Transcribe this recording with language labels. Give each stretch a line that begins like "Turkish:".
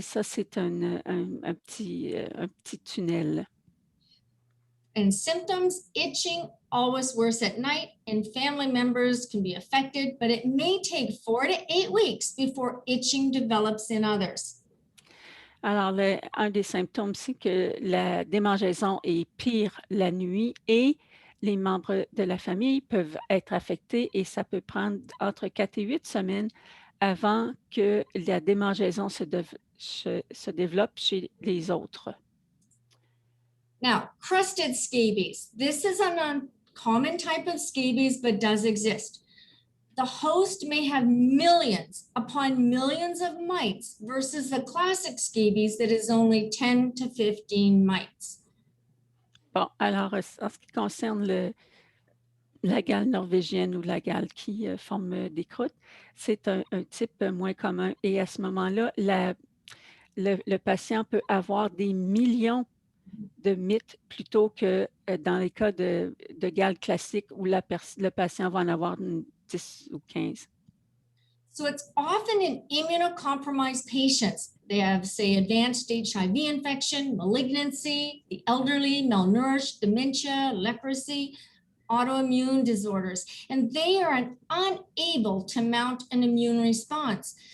French: Et ça, c'est un petit tunnel.
English: And symptoms, itching, always worse at night, and family members can be affected, but it may take 4 to 8 weeks before itching develops in others.
French: Alors, un des symptômes, c'est que la démangeaison est pire la nuit et les membres de la famille peuvent être affectés et ça peut prendre entre 4 et 8 semaines avant que la démangeaison se développe chez les autres.
English: Now, crusted scabies. This is an uncommon type of scabies, but does exist. The host may have millions upon millions of mites versus the classic scabies that is only 10 to 15 mites.
French: Bon, alors, en ce qui concerne la gale norvégienne ou la gale qui forme des croûtes, c'est un type moins commun. Et à ce moment-là, le patient peut avoir des millions de mites plutôt que dans les cas de gale classique où le patient va en avoir 10 ou 15.
English: So it's often in immunocompromised patients. They have, say, advanced HIV infection, malignancy, the elderly, malnourished, dementia, leprosy, autoimmune disorders, and they are unable to mount an immune response.